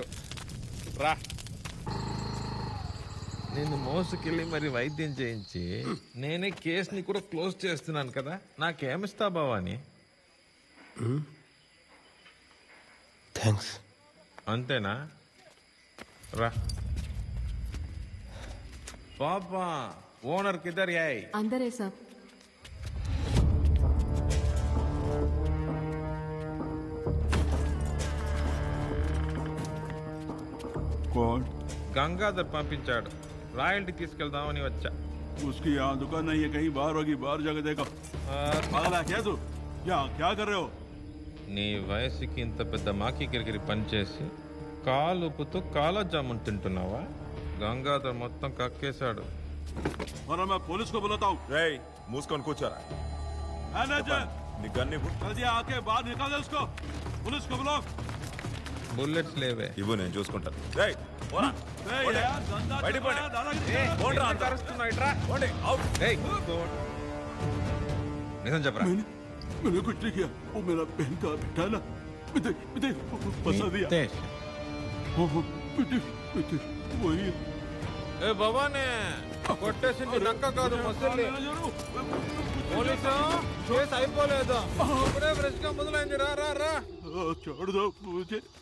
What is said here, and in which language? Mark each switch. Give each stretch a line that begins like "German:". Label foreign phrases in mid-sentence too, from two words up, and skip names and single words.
Telugu: రా, నిన్ను మోసుకెళ్ళి మరి వైద్యం చేయించి నేనే కేసుని కూడా క్లోజ్ చేస్తున్నాను కదా. నాకేమిస్తా బావాని? థ్యాంక్స్. అంతేనా? రా పాపా.
Hindi: ओनर किधर याय? अंदर है सब. कौन?
Telugu: గంగాధర్ పంపించాడు. రాయల్టీ తీసుకెళ్దామని వచ్చా.
Hindi: उसकी यहाँ दुकान नहीं है, कहीं बाहर होगी, बाहर जाकर देखो. पागल है क्या तू? यहाँ क्या कर रहे हो?
Telugu: నీ వయసుకి ఇంత పెద్ద మాకి కిరికిరి పనిచేసి కాలుపుతూ కాలా జామున్ తింటున్నావా? గంగాధర్ మొత్తం కక్కేశాడు.
Hindi: वरना मैं पुलिस को बुलाता हूँ.
Telugu: రేయ్ మూసుకొని కూర్చోరా.
Hindi: मैनेजर,
Telugu: నీ గన్ ఇవ్వు.
Hindi: जल्दी आके बाहर निकाल दे उसको. पुलिस को बुलाओ.
Telugu: బుల్లెట్స్ లేవే. ఇవ్వు, నేను చూసుకుంటాను. రేయ్ పోరా.
Hindi: ए
Telugu: పోండి.
Hindi: यार, धंधा
Telugu: బయటికి
Hindi: चल रहा
Telugu: పోండి.
Hindi: है, दादागिरी कर
Telugu: పోండ్రా
Hindi: रहा है.
Telugu: అంతా. అరుస్తున్నావు, ఇట్రా. పోండి, అవుట్. ఏయ్, నిజం చెప్పరా?
Hindi: मैंने कुछ नहीं किया. वो मेरा बहन का बेटा ना. मुझे फंसा दिया. मुझे वही.
Telugu: ఏ భవానే, కొట్టేసింది నక్క కాదు మసలి. పోలీసు కేసు అయిపోలేదు, ఇప్పుడే ఫ్రెష్ గా మొదలైంది. రా రా రా.
Hindi: छोड़ दो मुझे.